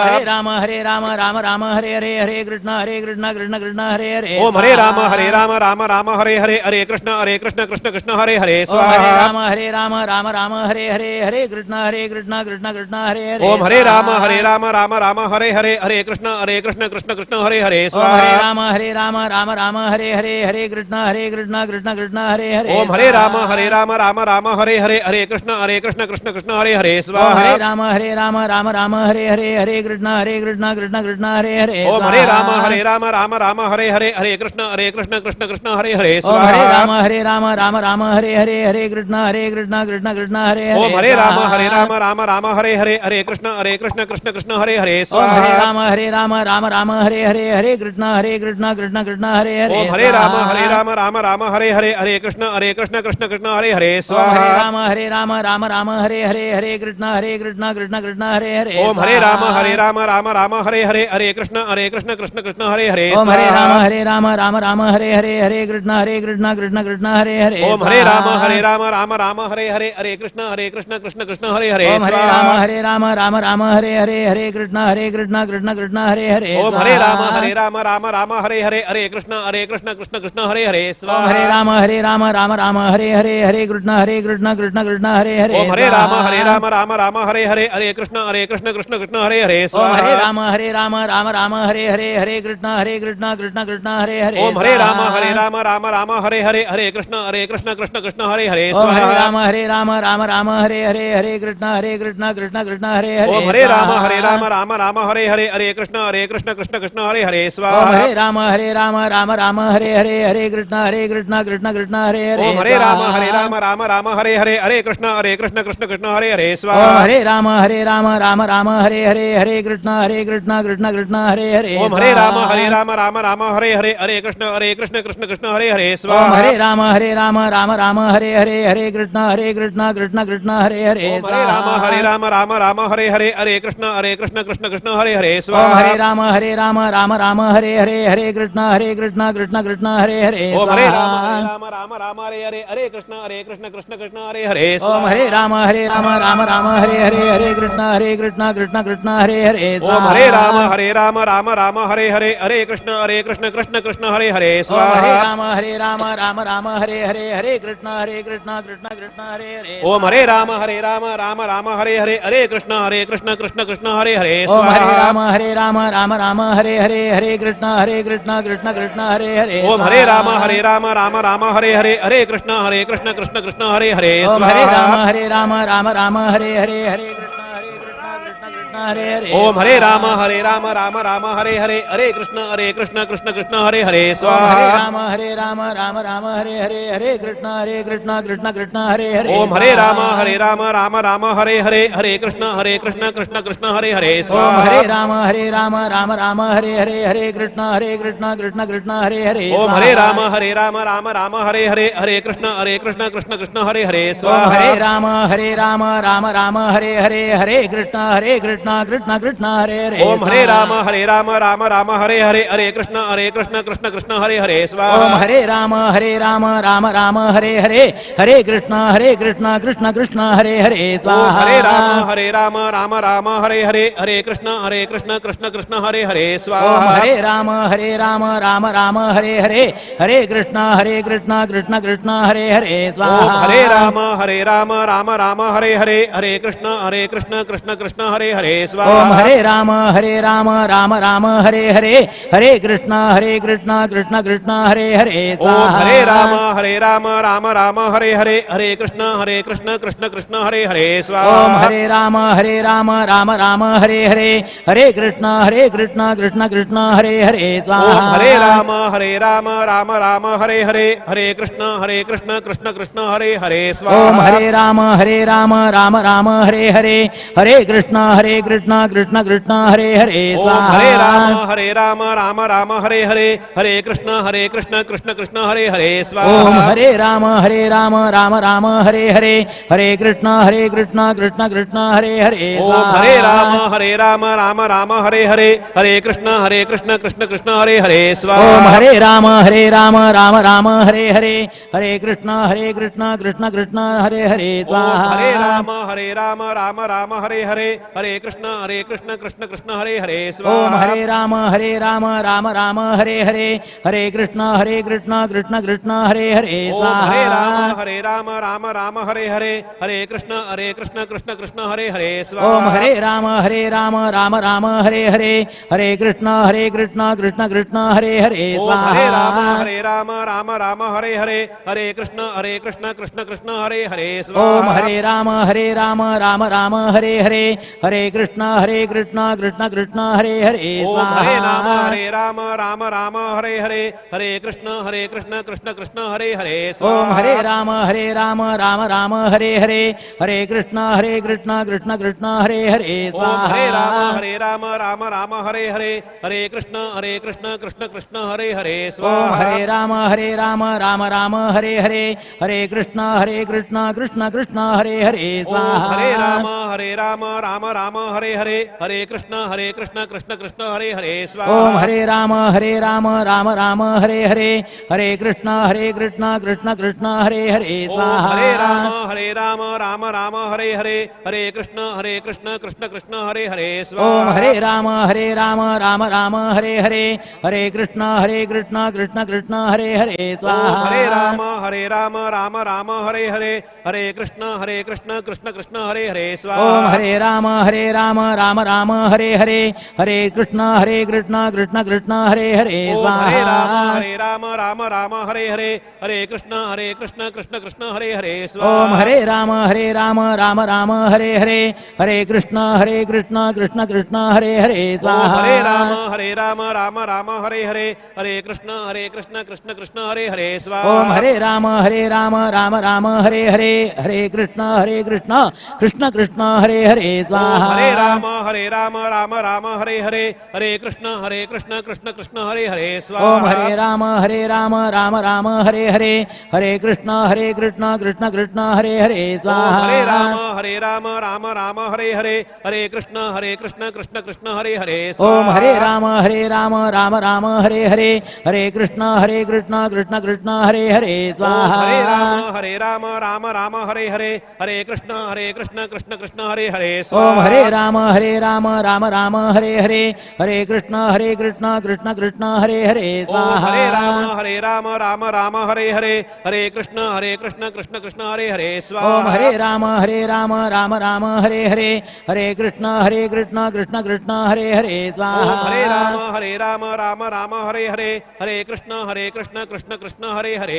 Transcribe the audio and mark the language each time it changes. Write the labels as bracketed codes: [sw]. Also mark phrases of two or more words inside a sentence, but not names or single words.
[sa] हरे राम राम हरे कृष्ण कृष्ण कृष्ण हरे हरे ओम हरे राम राम हरे कृष्ण कृष्ण कृष्ण हरे हरे स्वाहा हरे राम हरे कृष्ण कृष्ण कृष्ण हरे हरे ओम हरे राम राम हरे कृष्ण कृष्ण कृष्ण हरे हरे ओम स्वाहा हरे राम हरे कृष्ण कृष्ण कृष्ण हरे हरे ओम हरे राम राम हरे कृष्ण कृष्ण कृष्ण हरे हरे स्वाहा हरे राम राम हरे कृष्ण कृष्ण कृष्ण हरे हरे ओम हरे राम राम हरे कृष्ण कृष्ण कृष्ण हरे हरे ओम स्वाहा हरे राम हरे कृष्ण कृष्ण कृष्ण हरे हरे ओम हरे राम राम हरे कृष्ण कृष्ण कृष्ण हरे हरे ओम स्वाहा हरे राम हरे कृष्ण कृष्ण कृष्ण हरे हरे ओम हरे राम राम हरे कृष्ण कृष्ण कृष्ण हरे हरे स्वाहा हरे राम हरे कृष्ण कृष्ण कृष्ण हरे हरे ओम हरे राम राम हरे कृष्ण कृष्ण कृष्ण हरे हरे ओम स्वाहा हरे राम हरे कृष्ण कृष्ण कृष्ण हरे हरे ओम हरे राम राम हरे कृष्ण कृष्ण कृष्ण हरे हरे ओम हरे स्वाहा राम हरे कृष्ण कृष्ण कृष्ण हरे हरे ओम हरे राम राम हरे कृष्ण कृष्ण कृष्ण हरे हरे ओम स्वाहा हरे राम राम हरे कृष्ण कृष्ण कृष्ण हरे हरे ओम हरे राम राम हरे कृष्ण कृष्ण कृष्ण हरे हरे ओम स्वाहा हरे राम राम हरे कृष्ण कृष्ण कृष्ण हरे हरे ओम हरे राम राम हरे कृष्ण कृष्ण कृष्ण हरे हरे ओम हरे स्वाहा राम हरे कृष्ण कृष्ण कृष्ण हरे हरे ओम हरे राम राम हरे कृष्ण कृष्ण कृष्ण हरे हरे ओम स्वाहा हरे राम राम हरे कृष्ण कृष्ण कृष्ण हरे हरे ओम हरे राम राम हरे कृष्ण कृष्ण कृष्ण हरे हरे ओम स्वाहा हरे राम राम हरे कृष्ण कृष्ण कृष्ण हरे हरे ओम हरे राम राम हरे कृष्ण कृष्ण कृष्ण हरे हरे ओम स्वाहा हरे राम राम हरे कृष्ण कृष्ण कृष्ण हरे हरे ओम हरे राम हरे कृष्ण कृष्ण कृष्ण हरे हरे ओम स्वाहा हरे राम हरे कृष्ण कृष्ण कृष्ण हरे हरे ओम हरे राम हरे कृष्ण कृष्ण कृष्ण हरे हरे ओम हरे राम हरे कृष्ण कृष्ण कृष्ण हरे हरे ओम हरे राम हरे कृष्ण कृष्ण कृष्ण हरे हरे ओम स्वाहा हरे राम हरे कृष्ण कृष्ण कृष्ण हरे हरे ओम हरे राम हरे कृष्ण कृष्ण हरे हरे ओम हरे स्वाहा राम हरे कृष्ण कृष्ण कृष्ण हरे हरे ओम हरे राम हरे कृष्ण कृष्ण हरे हरे ओम हरे स्वाहा राम हरे कृष्ण कृष्ण हरे हरे ओम हरे राम हरे कृष्ण कृष्ण हरे हरे ओम स्वाहा हरे राम हरे कृष्ण कृष्ण हरे हरे ओम हरे राम हरे कृष्ण कृष्ण हरे हरे ओम स्वाहा हरे राम हरे कृष्ण कृष्ण हरे हरे ओम हरे राम हरे कृष्ण कृष्ण हरे हरे ओम स्वाहा हरे राम हरे कृष्ण कृष्ण कृष्ण कृष्ण हरे हरे ओम हरे राम राम राम हरे हरे हरे कृष्ण कृष्ण कृष्ण हरे हरे स्वाहा ओम हरे राम राम राम हरे हरे हरे कृष्ण कृष्ण कृष्ण हरे हरे ओम स्वाहा हरे राम राम हरे हरे हरे कृष्ण कृष्ण कृष्ण हरे हरे स्वाहा ओम हरे राम राम राम हरे हरे हरे कृष्ण कृष्ण कृष्ण हरे हरे स्वाहा ओम हरे राम राम हरे हरे हरे कृष्ण कृष्ण कृष्ण हरे हरे स्वाहा ओम हरे राम राम राम हरे हरे हरे कृष्ण कृष्ण कृष्ण हरे हरे ओम स्वाहा हरे राम राम हरे हरे हरे कृष्ण कृष्ण कृष्ण हरे हरे स्वाहा ओम हरे राम राम राम हरे हरे हरे कृष्ण कृष्ण कृष्ण हरे हरे स्वाहा ओम हरे राम राम हरे हरे हरे कृष्ण कृष्ण कृष्ण हरे हरे स्वाहा ओम हरे राम राम राम हरे हरे हरे कृष्ण कृष्ण कृष्ण हरे हरे ओम स्वाहा हरे राम हरे हरे हरे कृष्ण कृष्ण कृष्ण हरे हरे स्वाहा ओम हरे राम राम हरे हरे हरे कृष्ण कृष्ण कृष्ण हरे हरे ओम स्वाहा हरे राम हरे हरे हरे कृष्ण कृष्ण कृष्ण हरे हरे स्वाहा ओम हरे राम राम हरे हरे हरे कृष्ण कृष्ण कृष्ण हरे हरे ओम स्वाहा हरे राम राम हरे हरे हरे कृष्ण कृष्ण कृष्ण हरे हरे ओम स्वाहा हरे राम राम हरे हरे हरे कृष्ण कृष्ण कृष्ण हरे हरे ओम स्वाहा हरे राम राम हरे हरे हरे कृष्ण कृष्ण कृष्ण हरे हरे स्वाहा ओम हरे राम राम हरे हरे हरे कृष्ण कृष्ण कृष्ण हरे हरे ओम स्वाहा हरे राम हरे हरे हरे कृष्ण कृष्ण कृष्ण हरे हरे स्वाहा ओम हरे राम राम हरे हरे हरे कृष्ण कृष्ण कृष्ण हरे हरे ओम स्वाहा हरे राम राम हरे हरे हरे कृष्ण कृष्ण कृष्ण हरे हरे स्वाहा ओम हरे राम राम हरे हरे हरे कृष्ण कृष्ण कृष्ण हरे हरे ओम स्वाहा हरे राम राम हरे हरे हरे कृष्ण कृष्ण कृष्ण हरे हरे ओम स्वाहा हरे राम राम हरे हरे हरे कृष्ण कृष्ण कृष्ण हरे हरे ओम स्वाहा हरे राम राम हरे हरे हरे कृष्ण कृष्ण कृष्ण हरे हरे स्वाहा ओम हरे राम राम हरे हरे हरे कृष्ण कृष्ण कृष्ण हरे हरे ओम स्वाहा हरे राम हरे हरे हरे कृष्ण कृष्ण कृष्ण हरे हरे ओम स्वाहा हरे राम राम हरे हरे हरे कृष्ण कृष्ण कृष्ण हरे हरे ओम स्वाहा हरे राम हरे हरे हरे कृष्ण कृष्ण कृष्ण हरे हरे स्वाहा ओम हरे राम राम हरे हरे हरे कृष्ण कृष्ण कृष्ण हरे हरे ओम स्वाहा हरे राम हरे हरे हरे कृष्ण कृष्ण कृष्ण हरे हरे स्वाहा ओम हरे राम राम हरे हरे हरे कृष्ण कृष्ण कृष्ण हरे हरे ओम स्वाहा हरे राम राम हरे हरे हरे कृष्ण कृष्ण कृष्ण हरे हरे स्वाहा ओम हरे राम राम हरे हरे हरे कृष्ण कृष्ण कृष्ण हरे हरे ओम स्वाहा हरे राम हरे हरे हरे कृष्ण कृष्ण कृष्ण हरे हरे स्वाहा ओम हरे राम राम हरे हरे हरे कृष्ण कृष्ण कृष्ण हरे हरे ओम स्वाहा हरे राम हरे हरे हरे कृष्ण कृष्ण कृष्ण हरे हरे ओम स्वाहा हरे राम राम हरे हरे हरे कृष्ण कृष्ण कृष्ण हरे हरे ओम स्वाहा हरे राम राम हरे हरे हरे कृष्ण कृष्ण कृष्ण हरे हरे ओम स्वाहा हरे राम राम हरे हरे हरे कृष्ण कृष्ण कृष्ण हरे हरे ओम स्वाहा हरे राम हरे हरे हरे कृष्ण कृष्ण कृष्ण हरे हरे स्वाहा ओम हरे राम राम हरे हरे हरे कृष्ण कृष्ण कृष्ण हरे हरे ओम स्वाहा हरे राम राम हरे हरे हरे कृष्ण कृष्ण कृष्ण हरे हरे